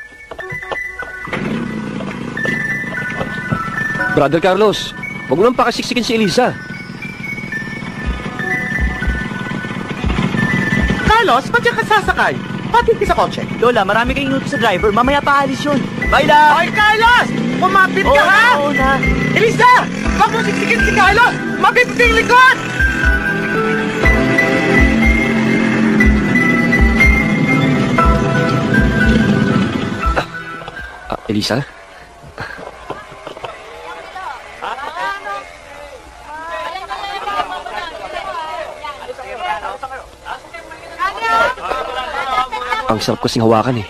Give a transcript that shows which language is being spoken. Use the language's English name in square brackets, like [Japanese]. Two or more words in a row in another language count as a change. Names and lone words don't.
[Filipino] Brother Carlos, huwag mo lang pakasiksikin si Elisa. Carlos, ba't yan ka sasakay? Pati sa kotse. Lola, marami kayong inutos sa driver. Mamaya pa alis yun. Bye la! Hoy, Carlos! Kumapit ka, ha? Oo na. Elisa! Huwag mo siksikin si Carlos! Mapipit yung likod! Elisa? Ang sarap kasing hawakan eh.